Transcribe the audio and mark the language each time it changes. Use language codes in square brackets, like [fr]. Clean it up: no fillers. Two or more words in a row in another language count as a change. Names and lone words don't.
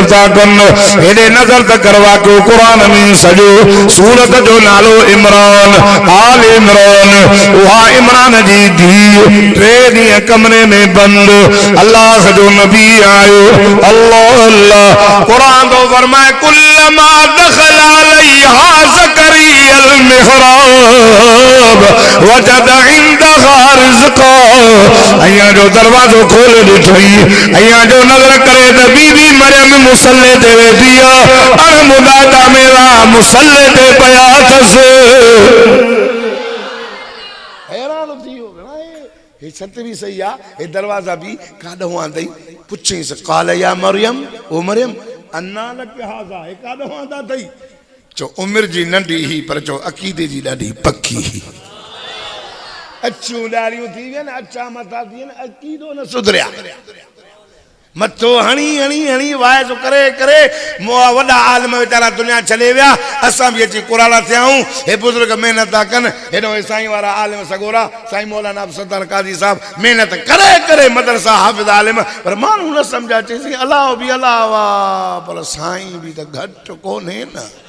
[sd] था कनि हेॾे नज़र त कर वाक़ियो क़ुरान में सॼो सूरत जो नालो इमरान आल इमरान उहा इमरान जी धीउ टे ॾींहं कमरे में बंदि अल्लाह जो नबी आयो अल्लाह अल्लाह क़ुरान तो फरमाए [ar] كلما دخل عليها زكريا المحراب وجد عندها رزقا [sd] अयां जो दरवाजो खोल ॾिठई अयां जो नज़र करे त बीबी मरियम मुसल्ले ते वेठी आहे अण मुदाता मेरा मुसल्ले ते पया अथसि हैरान थी वियो हे सत भी सही आहे हे दरवाजा भी काॾों आंदई पुछईंसि [ar] قال يا مريم [sd] ओ मरियम [ar] أنى لك هذا [sd] हे काॾों आंदा अथई चो उमिरि जी नंढी ही पर चो अक़ीदे जी ॾाढी पक्की ही अछूं ॾाढ़ियूं थी वियनि अछा मथा थी वियनि अक़ीदो न सुधरिया मथो हणी हणी हणी वाइज़ करे करे वॾा आलिम वीचारा दुनिया छॾे विया असां बि अची कुराड़ा थिया आहियूं हे बुज़ुर्ग महिनत था कनि हेॾो साईं वारा आलिम सगोरा साईं मौलाना सत्तार काज़ी साहब महिनत करे करे मदरसा हाफ़िज़ आलिम पर माण्हू न सम्झा चईसीं अलाह बि अलाह वाह पर साईं बि त घटि कोन्हे न